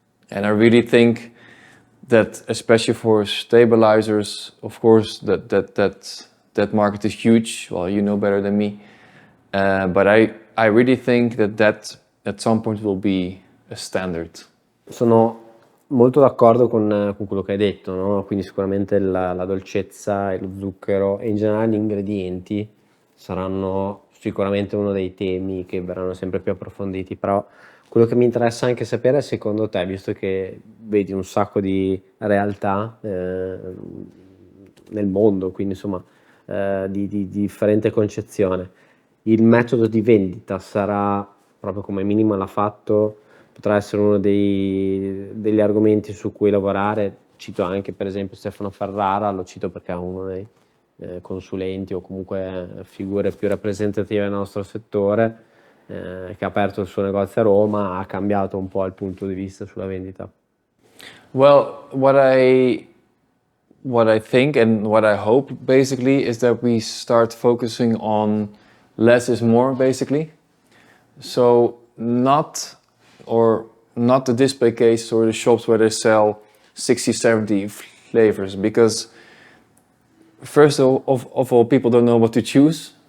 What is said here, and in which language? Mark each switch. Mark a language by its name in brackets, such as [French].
[English] And I really think that, especially for stabilizers, of course, that market is huge. Well, you know better than me. But I really think that at some point will be a standard. [Italian] Sono molto d'accordo con quello che hai detto, no? Quindi sicuramente la dolcezza e lo zucchero e in generale gli ingredienti saranno sicuramente uno dei temi che verranno sempre più approfonditi, però quello che mi interessa anche sapere è, secondo te, visto che vedi un sacco di realtà nel mondo, quindi insomma di differente concezione, il metodo di vendita sarà, proprio come minimo l'ha fatto, potrà essere uno degli argomenti su cui lavorare. Cito anche per esempio Stefano Ferrara, lo cito perché è uno dei consulenti o comunque figure più rappresentative del nostro settore, che ha aperto il suo negozio a Roma, ha cambiato un po' il punto di vista sulla vendita? [English] Well, what I think and what I hope basically is that we start focusing on less is more basically. So not the display cases or the shops where they sell 60, 70 flavors, because first of all, people don't know what to choose.